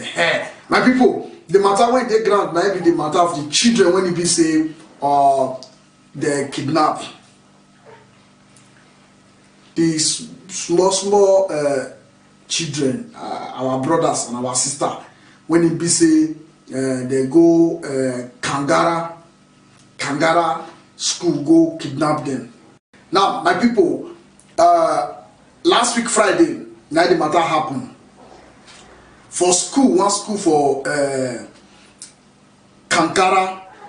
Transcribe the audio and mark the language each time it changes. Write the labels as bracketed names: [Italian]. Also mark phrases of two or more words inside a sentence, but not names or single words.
[Nigerian Pidgin] My people, the matter when they grant now be the matter of the children when it be say they kidnap these small children, our brothers and our sister, when it be say they go Kankara school, go kidnap them. Now my people, last week Friday now the matter happened for school, one school for Kankara.